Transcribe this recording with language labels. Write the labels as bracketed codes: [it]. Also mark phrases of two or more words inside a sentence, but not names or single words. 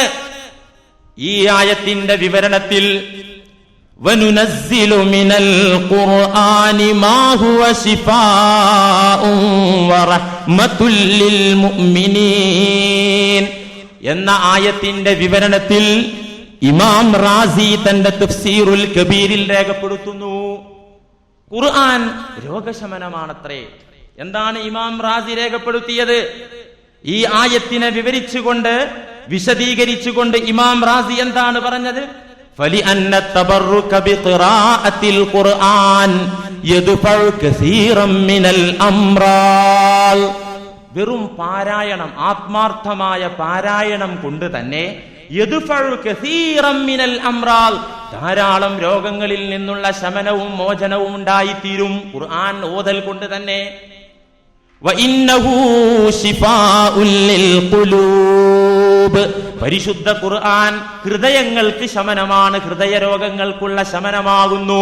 [ml] ഈ ആയത്തിന്റെ വിവരണത്തിൽ [ar] وننزل من القرآن ما هو شفاء ورحمة للمؤمنين [ml] എന്ന ആയത്തിന്റെ വിവരണത്തിൽ ഇമാം റാസി തന്റെ തഫ്സീറുൽ കബീറിൽ രേഖപ്പെടുത്തുന്നു, ഖുർആൻ രോഗശമനമാണത്രേ. എന്താണ് ഇമാം റാസി രേഖപ്പെടുത്തിയത്? ഈ ആയത്തിനെ വിവരിച്ചുകൊണ്ട്, വിശദീകരിച്ചുകൊണ്ട് ഇമാം റാസി എന്താണ് പറഞ്ഞത്? [ar] فَلِأَنَّ التَّبَرُّكَ بِقِرَاءَةِ الْقُرْآنِ يَدْفَعُ كَثِيرًا مِنَ الْأَمْرَاضِ. [ml] വെറും പാരായണം, ആത്മാർത്ഥമായ പാരായണം കൊണ്ട് തന്നെ [ar] يدفع كثيرا من الأمراض, [ml] ധാരാളം രോഗങ്ങളിൽ നിന്നുള്ള ശമനവും മോചനവും ഉണ്ടായിത്തീരും ഖുർആൻ ഓതൽ കൊണ്ട് തന്നെ. [ar] وإنه شفاء للقلوب, [ml] പരിശുദ്ധ ഖുർആൻ ഹൃദയങ്ങൾക്ക് ശമനമാണ്, ഹൃദയരോഗങ്ങൾക്കുള്ള ശമനമാകുന്നു.